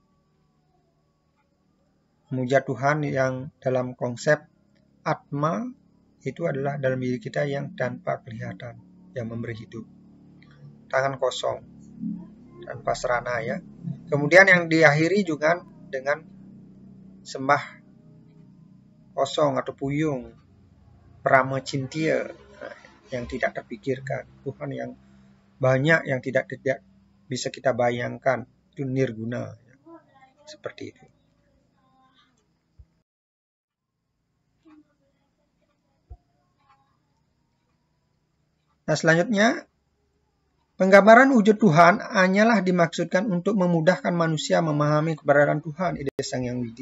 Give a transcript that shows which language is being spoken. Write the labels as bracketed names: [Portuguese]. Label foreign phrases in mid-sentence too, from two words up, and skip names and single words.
[Indonesian] Memuja Tuhan yang dalam konsep Atma itu adalah dalam diri kita yang tanpa kelihatan, yang memberi hidup. Tangan kosong, tanpa serana ya. Kemudian yang diakhiri juga dengan sembah kosong atau puyung, prama cintia, yang tidak terpikirkan. Tuhan yang banyak yang tidak bisa kita bayangkan, itu nirguna ya. Seperti itu. Nah, selanjutnya penggambaran wujud Tuhan hanyalah dimaksudkan untuk memudahkan manusia memahami keberadaan Tuhan, ide Sang Hyang Widi.